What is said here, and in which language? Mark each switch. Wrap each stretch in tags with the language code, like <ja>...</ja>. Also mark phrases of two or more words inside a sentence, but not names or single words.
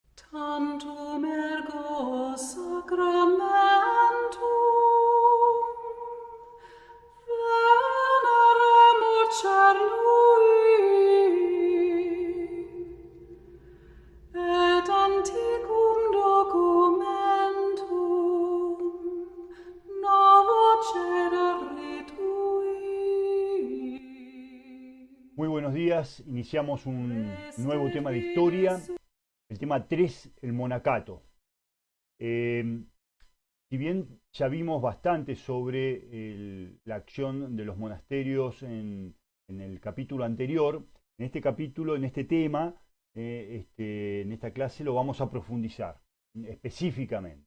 <la>Tantum ergo sacramentum veneremur cernui et antiquum documentum novo cedere tui.</la> <es>Muy buenos días, iniciamos un nuevo</es> <en>Blessed</en> <es>tema de historia, Jesu. el tema 3, el monacato. Eh, si bien ya vimos bastante sobre la acción de los monasterios en el capítulo anterior, en este capítulo, en este tema, en esta clase lo vamos a profundizar específicamente.</es>